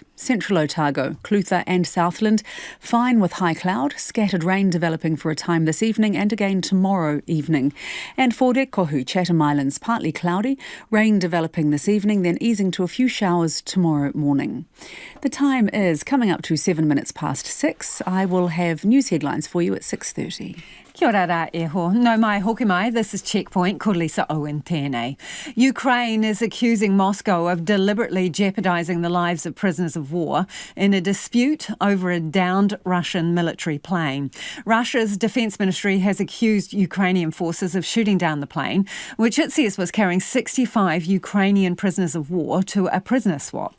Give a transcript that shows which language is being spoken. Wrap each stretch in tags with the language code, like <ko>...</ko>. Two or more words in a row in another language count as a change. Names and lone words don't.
<en>Central Otago, Clutha and Southland, fine with high cloud, scattered rain developing for a time this evening and again tomorrow evening. And for Kohu, Chatham Islands, partly cloudy, rain developing this evening, then easing to a few showers tomorrow morning. The time is coming up to 7 minutes past 6. I will have news headlines for you at 6:30.</en> <mi>Kia ora rā e ho. No mai hoki mai,</mi> <en>this is Checkpoint,</en> <mi>ko Lisa Owen tēnei.</mi> <en>Ukraine is accusing Moscow of deliberately jeopardising the lives of prisoners of war in a dispute over a downed Russian military plane. Russia's defence ministry has accused Ukrainian forces of shooting down the plane, which it says was carrying 65 Ukrainian prisoners of war to a prisoner swap.</en>